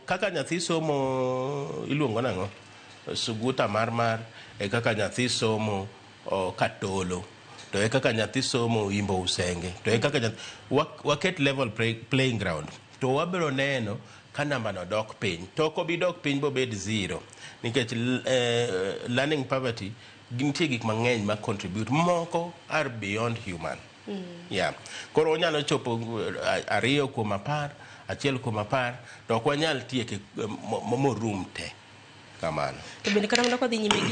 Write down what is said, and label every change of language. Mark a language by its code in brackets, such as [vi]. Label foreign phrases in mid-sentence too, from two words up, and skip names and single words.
[luo] Kaka nyathi somo iluongo nang'o, Suguta mar e kaka nyathi somo Katolo, to e kaka nyathi somo Imbo Usenge, to e kaka waket [en] level playing ground, [luo] to wabiro neno ka namba no dok piny. To ok obi dok piny bo bed 0, nikech [en] learning poverty [luo] gintie gik mang'eny ma contribute, moko [en] are beyond human. Yeah. [luo] Koro onyalo chopo 2 kuom 10, 1 kuom 10, to ok wanyal tieke morum te kamano. To bende kata mana kwa dhi nyime